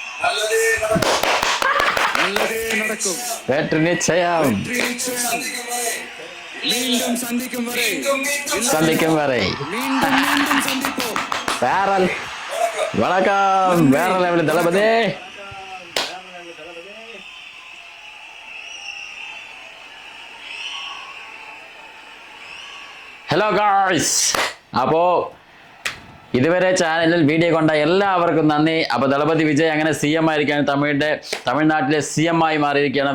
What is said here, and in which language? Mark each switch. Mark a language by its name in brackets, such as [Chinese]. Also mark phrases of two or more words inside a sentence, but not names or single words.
[Tamil] நல்லதே நடக்கும், வெற்றி நிச்சயம். மீண்டும் சந்திக்கும் வரை மீண்டும் மீண்டும் சந்திப்போம். வேற வணக்கம், வேற லெவலில் தளபதி. [Malayalam] ഹലോ ഗായ്സ്, അപ്പോൾ ഇതുവരെ ചാനലിൽ വീഡിയോ കണ്ട എല്ലാവർക്കും നന്ദി. അപ്പോൾ ദളപതി വിജയ് അങ്ങനെ CM ആയിരിക്കുകയാണ്, തമിഴ്നാട്ടിലെ CM ആയി മാറിയിരിക്കുകയാണ്.